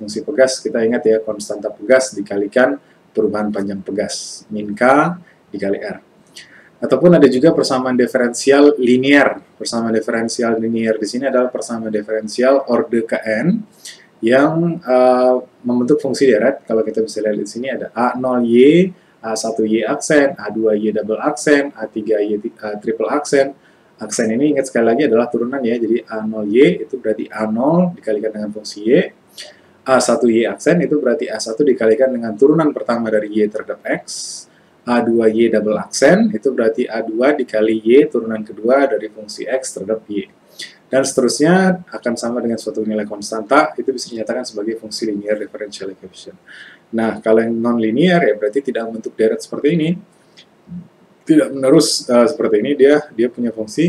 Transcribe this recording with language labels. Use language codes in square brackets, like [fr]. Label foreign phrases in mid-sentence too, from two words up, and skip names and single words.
[id] Fungsi pegas, kita ingat ya, konstanta pegas dikalikan perubahan panjang pegas, min K dikali R. Ataupun ada juga persamaan diferensial linier. Persamaan diferensial linier di sini adalah persamaan diferensial orde Kn, yang membentuk fungsi deret. Kalau kita bisa lihat di sini ada A0Y, A1Y aksen, A2Y double aksen, A3Y triple aksen. Aksen ini ingat sekali lagi adalah turunan ya, jadi A0Y itu berarti A0 dikalikan dengan fungsi Y. A1Y aksen itu berarti A1 dikalikan dengan turunan pertama dari Y terhadap X. A2Y double aksen itu berarti A2 dikali Y turunan kedua dari fungsi X terhadap Y. Dan seterusnya akan sama dengan suatu nilai konstanta, itu bisa dinyatakan sebagai fungsi [en] linear differential equation. [id] Nah, kalau yang non-linear ya berarti tidak membentuk deret seperti ini, tidak menerus seperti ini, dia punya fungsi.